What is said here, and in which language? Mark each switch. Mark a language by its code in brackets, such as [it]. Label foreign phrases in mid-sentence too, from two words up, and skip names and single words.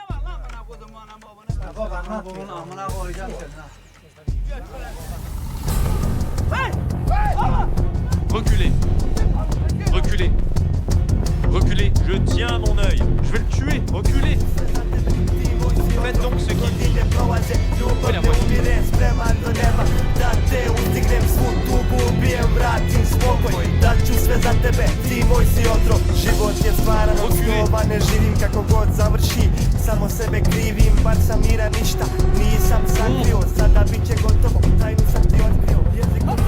[fr] Reculez. Reculez. Reculez. Je tiens mon œil. Je vais le tuer. Reculez. Faites donc ce qu'il dit. Fais la voiture. [bs] Spreman do neba, da te uzdignem svu tugu, ubijem, vratim spokoj, dat ću sve za tebe, ti moj si otrov. Život je stvaran od snova, ne živim kako god završi, samo sebe krivim, bar sam mira ništa, nisam sakrio, sada bit će gotovo, tajnu sam ti otkrio, jezik